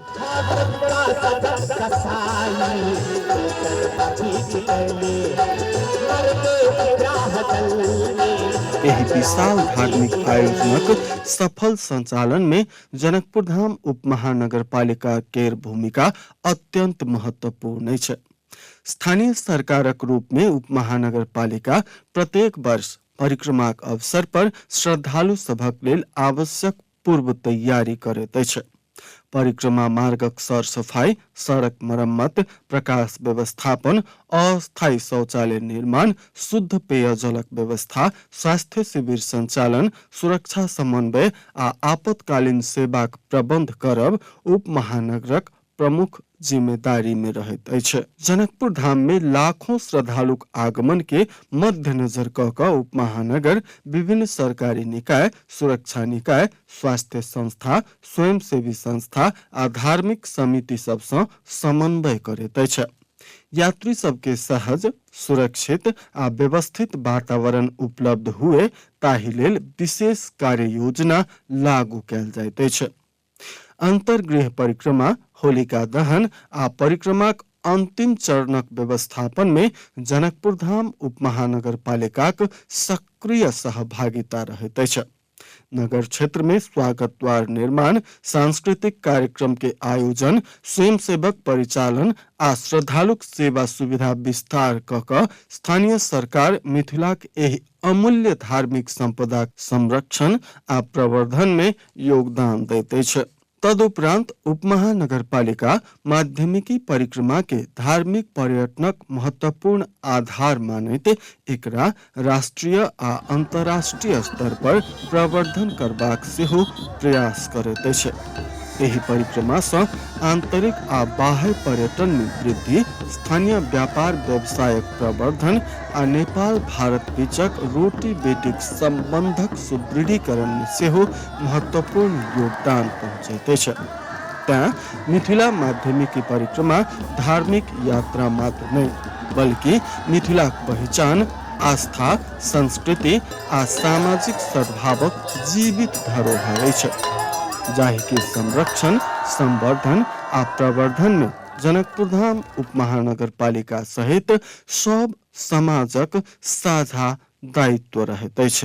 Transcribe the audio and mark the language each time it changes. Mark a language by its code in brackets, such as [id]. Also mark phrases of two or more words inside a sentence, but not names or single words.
[mai] एही विशाल धार्मिक आयोजनक सफल संचालन में जनकपुर धाम उपमहानगर पालिका केर भूमिका अत्यंत महत्वपूर्ण अछि। स्थानीय सरकारक रूप में उपमहानगर पालिका प्रत्येक वर्ष परिक्रमाक अवसर पर श्रद्धालु सभक लेल आवश्यक पूर्व तैयारी करैत अछि। परिक्रमा मार्गक सर सफाई, सड़क मरम्मत, प्रकाश व्यवस्थापन, अस्थायी शौचालय निर्माण, शुद्ध पेयजलक व्यवस्था, स्वास्थ्य शिविर संचालन, सुरक्षा समन्वय आ आपातकालीन सेवाक प्रबंध करब उप महानगरक प्रमुख जिम्मेदारी में रहैत अछि। जनकपुर धाम में लाखों श्रद्धालुक आगमन के मद्देनजर कऽ कऽ उप महानगर विभिन्न सरकारी निकाय, सुरक्षा निकाय, स्वास्थ्य संस्था, स्वयंसेवी संस्था आ धार्मिक समिति सबसँ समन्वय करैत अछि। यात्री सबके सहज, सुरक्षित आ व्यवस्थित वातावरण उपलब्ध हुए ताहि लेल विशेष कार्य योजना लागू कयल जाइत अछि। अंतर्गृह परिक्रमा, होलिका दहन आ परिक्रमाक अंतिम चरणक व्यवस्थापन में जनकपुर धाम उपमहानगर पालिकाक सक्रिय सहभागिता रहैत अछि। नगर क्षेत्र में स्वागत द्वार निर्माण, सांस्कृतिक कार्यक्रम के आयोजन, स्वयंसेवक परिचालन आ श्रद्धालुक सेवा सुविधा विस्तार क स्थानीय सरकार मिथिलाक एहि अमूल्य धार्मिक संपदा संरक्षण आ प्रवर्धन में योगदान दैत अछि। तदुपरांत उपमहानगरपालिका माध्यमिकी परिक्रमा के धार्मिक पर्यटनक महत्वपूर्ण आधार मानैत एकरा राष्ट्रीय आ अंतर्राष्ट्रीय स्तर पर प्रवर्धन करबाक सेहो प्रयास करैत अछि। एहि परिक्रमा सँ आंतरिक आ बाह्य पर्यटन में वृद्धि, स्थानीय व्यापार व्यवसायक प्रवर्धन आ नेपाल भारत बीचक रोटी बेटीक संबंधक सुदृढ़ीकरण में सेहो महत्वपूर्ण योगदान पहुँचैत अछि। तें मिथिला माध्यमिकी परिक्रमा धार्मिक यात्रा मात्र नहीं, बल्कि मिथिलाक पहचान, आस्था, संस्कृति आ सामाजिक सद्भावक जीवित धरोहर अछि, जाहि के संरक्षण, संवर्धन आ प्रवर्धन में जनकपुर धाम उपमहानगरपालिका सहित सब समाजक साझा दायित्व रहैत अछि।